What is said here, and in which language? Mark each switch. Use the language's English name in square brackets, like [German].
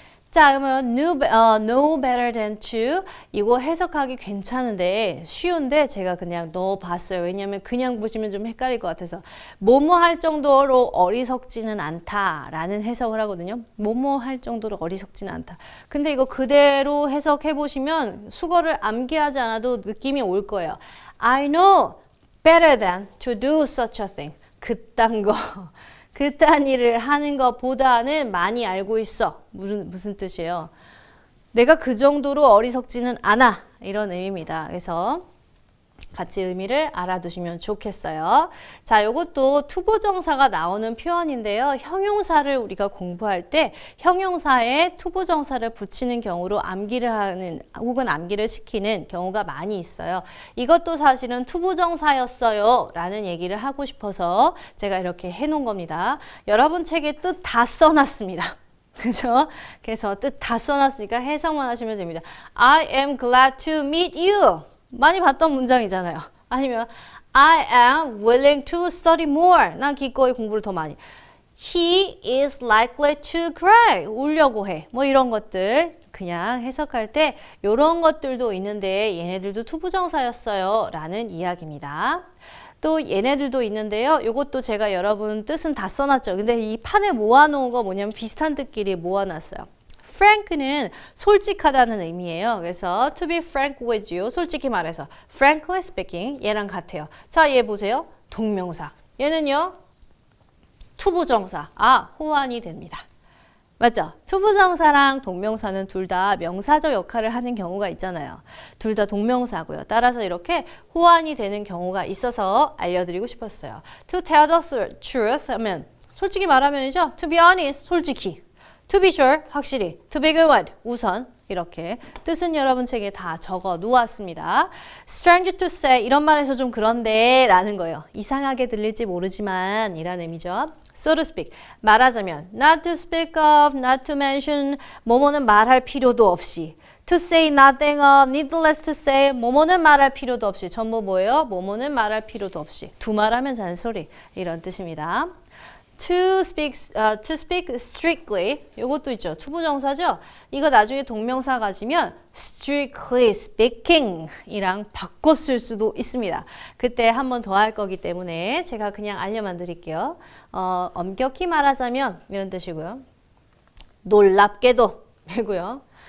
[Korean] 자, 그러면 no better than to 이거 해석하기 괜찮은데 쉬운데 제가 그냥 넣어봤어요. 왜냐하면 그냥 보시면 좀 헷갈릴 것 같아서 뭐뭐 할 정도로 어리석지는 않다라는 해석을 하거든요. 뭐뭐 할 정도로 어리석지는 않다. 근데 이거 그대로 해석해 보시면 수거를 암기하지 않아도 느낌이 올 거예요. [English] I know better than to do such a thing. [Korean] 그딴 거. 그딴 일을 하는 것보다는 많이 알고 있어. 무슨 뜻이에요? 내가 그 정도로 어리석지는 않아. 이런 의미입니다. 그래서 같이 의미를 알아두시면 좋겠어요. 자, 요것도 투부정사가 나오는 표현인데요. 형용사를 우리가 공부할 때 형용사에 투부정사를 붙이는 경우로 암기를 하는 혹은 암기를 시키는 경우가 많이 있어요. 이것도 사실은 투부정사였어요 라는 얘기를 하고 싶어서 제가 이렇게 해놓은 겁니다. 여러분 책에 뜻 다 써놨습니다. 그죠? 그래서 뜻 다 써놨으니까 해석만 하시면 됩니다. [English] I am glad to meet you. [Korean] 많이 봤던 문장이잖아요. 아니면 [English] I am willing to study more. [Korean] 난 기꺼이 공부를 더 많이. [English] He is likely to cry. [Korean] 울려고 해. 뭐 이런 것들 그냥 해석할 때 이런 것들도 있는데 얘네들도 투부정사였어요 라는 이야기입니다. 또 얘네들도 있는데요. 이것도 제가 여러분 뜻은 다 써놨죠. 근데 이 판에 모아놓은 거 뭐냐면 비슷한 뜻끼리 모아놨어요. frank는 솔직하다는 의미예요. 그래서 to be frank with you, 솔직히 말해서 frankly speaking, 얘랑 같아요. 자, 얘 보세요. 동명사. 얘는요. 투부정사. 호환이 됩니다. 맞죠? 투부정사랑 동명사는 둘 다 명사적 역할을 하는 경우가 있잖아요. 둘 다 동명사고요. 따라서 이렇게 호환이 되는 경우가 있어서 알려드리고 싶었어요. [English] To tell the truth [Korean] 하면 솔직히 말하면이죠. [English] To be honest, 솔직히. To be sure, 확실히. To begin with, 우선. [Korean] 이렇게 뜻은 여러분 책에 다 적어 놓았습니다. Strange to say, 이런 말에서 좀 그런데 라는 거예요. 이상하게 들릴지 모르지만 이라는 의미죠. [English] So to speak, [Korean] 말하자면 [English] not to speak of, not to mention, [Korean] 뭐뭐는 말할 필요도 없이 [English] to say nothing of, needless to say, [Korean] 뭐뭐는 말할 필요도 없이 전부 뭐예요? 뭐뭐는 말할 필요도 없이 두말하면 잔소리 이런 뜻입니다. [English] To speak strictly, [Korean] 이것도 있죠. 투부정사죠. 이거 나중에 동명사 가지면 strictly speaking 이랑 바꿔 쓸 수도 있습니다. 그때 한 번 더 할 거기 때문에 제가 그냥 알려만 드릴게요. 엄격히 말하자면 이런 뜻이고요. 놀랍게도 이고요.